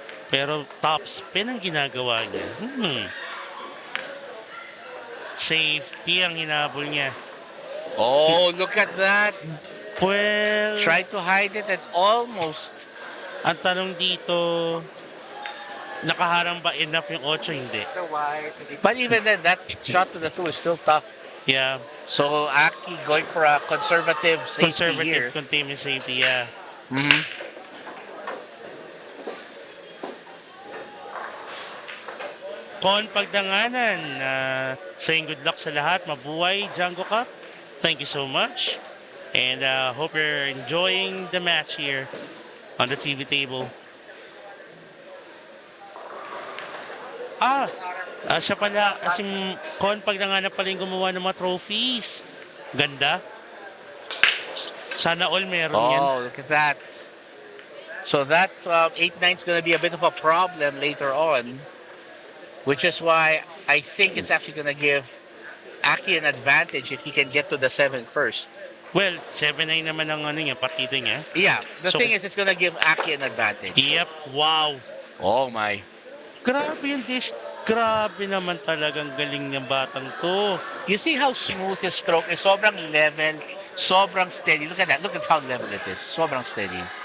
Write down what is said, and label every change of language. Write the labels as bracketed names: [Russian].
[Filipino] Pero top spin ang ginagawa niya. Safety ang hinabol niya. [English] Oh, look at that. Well, Tried to hide it and almost. [Filipino] ang tanong dito, nakaharang ba enough yung 8? Hindi. [English] But even then, that shot to the 2 is still tough. Yeah, So Aki going for a conservative safety conservative containment safety, yeah. Mm-hmm. Con Pagdanganan, saying good luck [Filipino] sa lahat. [English] Mabuhay, Django Cup. Thank you so much. And hope you're enjoying the match here on the TV table. [Filipino] Siya pala, kasi Con Pagdanganan pala yung gumawa ng mga trophies. Ganda. Sana all meron yan. [English] Oh, look at that. So that 8-9 is going to be a bit of a problem later on, which is why I think it's actually going to give Aki an advantage if he can get to the 7 first. [Filipino] Well, 7-9 naman ang partida niya. [English] Yeah, the So- thing is, it's going to give Aki an advantage. Yep, wow. Oh my. [Filipino] Grabe yung dish. Grabe naman talagang galing ng batang to. [English] You see how smooth his stroke is? Sobrang level, sobrang steady. Look at that. Look at how level it is. Sobrang steady.